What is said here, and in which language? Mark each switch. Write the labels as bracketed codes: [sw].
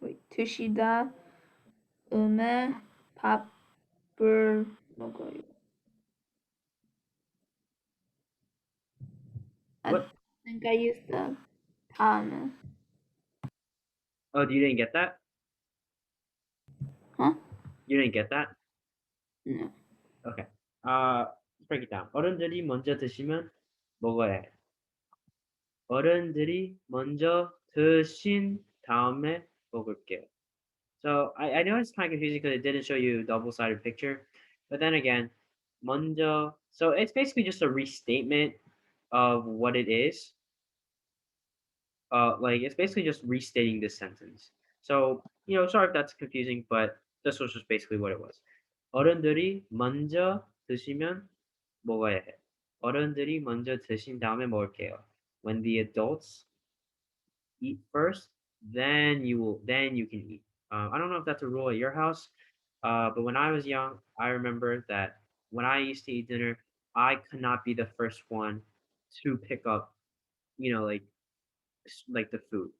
[ko] 드시다 음에 밥을 먹어요. [en] What? think I used the 다음에. Oh, you didn't get that? Huh? You didn't get that? No. Okay. Let's break it down. [ko] 어른들이 먼저 드시면 먹어야 해. 어른들이 먼저 드신 다음에 먹을게요. [en] So I know it's kind of confusing because it didn't show you a double-sided picture, but then again, 먼저. So it's basically just a restatement of what it is. Like it's basically just restating this sentence. So sorry if that's confusing, but this was just basically what it was. [ko] 어른들이 먼저 드시면 먹어야 해. 어른들이 먼저 드신 다음에 먹을게요. [en] When the adults eat first, then you can eat. I don't know if that's a rule at your house, but when I was young, I remember that when I used to eat dinner, I could not be the first one to pick up, like the food.